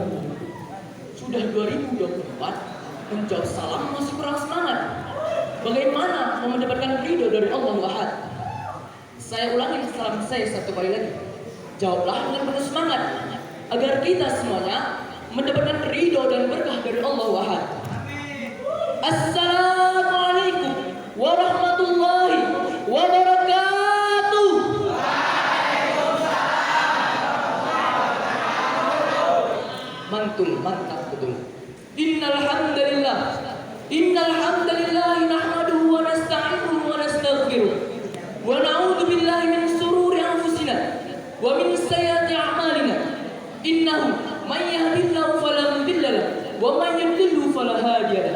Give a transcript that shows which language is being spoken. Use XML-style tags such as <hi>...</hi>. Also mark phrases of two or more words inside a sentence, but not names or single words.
<id>Sudah 2024, menjawab salam masih kurang semangat. Bagaimana mau mendapatkan ridho dari Allah Ahad? Saya ulangi salam saya satu kali lagi. Jawablah dengan penuh semangat agar kita semuanya mendapatkan ridho dan berkah dari Allah Ahad.</id> <ar>السلام عليكم ورحمة الله وبركاته.</ar> <id>Mantul, mantap betul.</id> <ar>إن الحمد لله نحمده ونستعينه ونستغفره ونعوذ بالله من شرور أنفسنا ومن سيئات أعمالنا. إنه من يهده الله فلا مضل له ومن يضلله فلا هادي له.</ar>